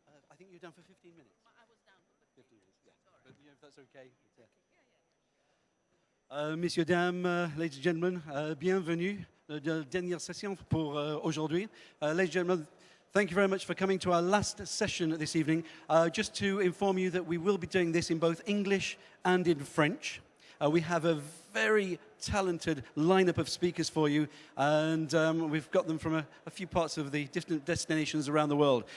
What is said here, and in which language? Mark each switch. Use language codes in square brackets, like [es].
[en] I think you're down for 15 minutes. I was down for 15 minutes, yeah. But, you know, if that's okay. [fr] Messieurs, dames, [en] ladies and gentlemen, [fr] bienvenue de dernière session pour aujourd'hui. [en] Ladies and gentlemen, thank you very much for coming to our last session this evening. Just to inform you that we will be doing this in both English and in French. We have a very talented lineup of speakers for you, and we've got them from a few parts of the different destinations around the world.